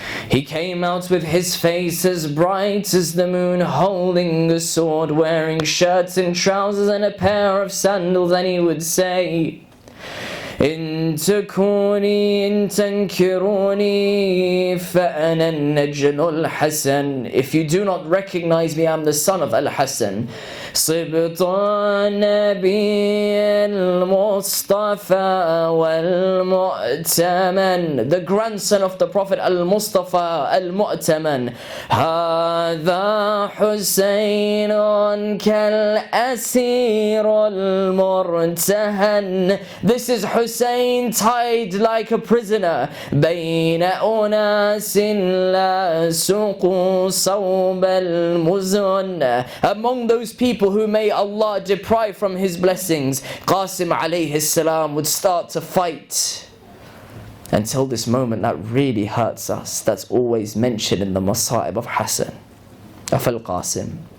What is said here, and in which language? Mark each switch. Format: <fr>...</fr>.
<en>He came out with his face as bright as the moon, holding a sword, wearing shirts and trousers and a pair of sandals, and he would say,</en> <ar>إن تكوني إن تنكروني فأنا النجل الحسن.</ar> <en>If you do not recognize me, I'm the son of Al-Hassan.</en> <ar>صبط النبي المصطفى والمؤتمن,</ar> <en>the grandson of the Prophet Al-Mustafa Al-Mu'taman.</en> <ar>هذا حسين كالأسير المرتهن.</ar> <en>This is Hussein tied like a prisoner.</en> <ar>بين أناس لا سقوا صوب المزن.</ar> <en>Among those people who may Allah deprive from His blessings, Qasim alayhi salam would start to fight until this moment that really hurts us, that's always mentioned in the Masa'ib of Hassan, of Al-Qasim.</en>